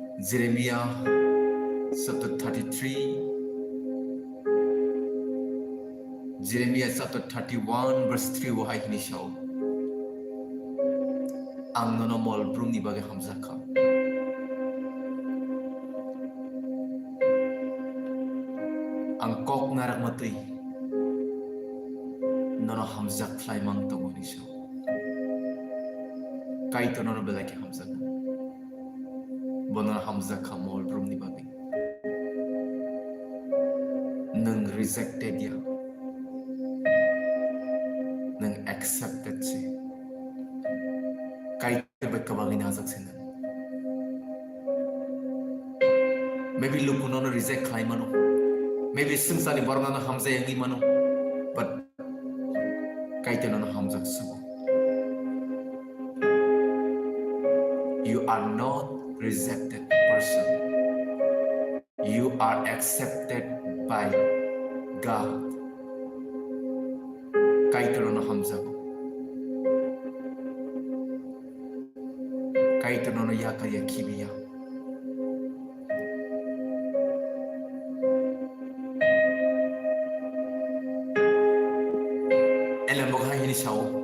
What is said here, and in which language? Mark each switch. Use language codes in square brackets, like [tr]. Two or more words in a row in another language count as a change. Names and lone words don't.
[en] Jeremiah chapter 33, Jeremiah chapter 31 verse 3 [trp] wahai hini shau. Ang nono mol brung ni bage hamzaka. Ang kok narak matui nono hamzak klai mang tongo ni shau. Kai to nono belaki hamzaka. Bono hamzaka mol brung ni bage. Nang rejected ya. Nang accepted si. Kai tebet kabagin hazak sinan. [en] Maybe look [trp] no reject klai mano. Maybe sungsani barna na hamza yangi mano. But kai te no hamzak sugo. [en] You are not rejected person. You are accepted by God. [trp] Kai te no hamzak. Kai te no yaka yakibiya. Ini shau.